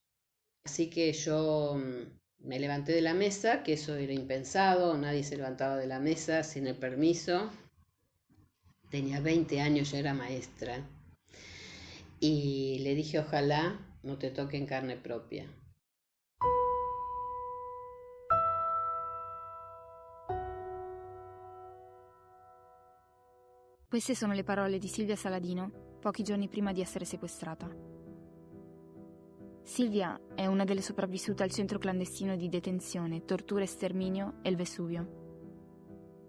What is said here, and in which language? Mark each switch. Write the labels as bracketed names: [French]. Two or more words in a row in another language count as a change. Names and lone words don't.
[Spanish] Así que yo me levanté de la mesa, que eso era impensado, nadie se levantaba de la mesa sin el permiso. Tenía 20 años, ya era maestra. Y le dije, ojalá no te toque en carne propia. [Italian] Queste sono le parole di Silvia Saladino pochi giorni prima di essere sequestrata. Silvia è una delle sopravvissute al centro clandestino di detenzione, tortura e sterminio El Vesuvio.